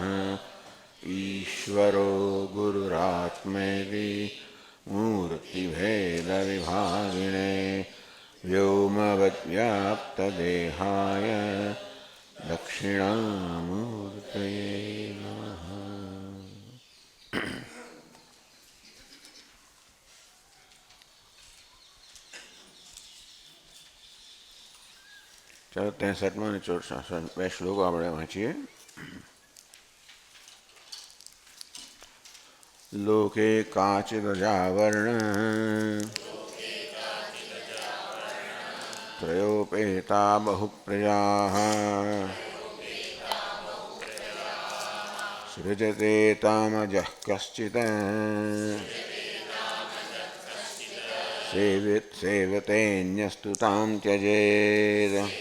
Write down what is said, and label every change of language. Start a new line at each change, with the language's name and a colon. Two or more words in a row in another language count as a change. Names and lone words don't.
Sanskrit: ईश्वरो गुरुरात्मेति मूर्तिभेदविभागिने व्योमवद्व्याप्तदेहाय दक्षिणामूर्तये नमः।
Gujarati: चलो 63 અને 64 બે શ્લોકો આપણે વાંચીએ।
Sanskrit: लोके काचिदजावर्ण त्रयोपेता बहुप्रजाः सृजते तामजः कश्चित् सेवतेऽन्यस्तु तां त्यजेत्।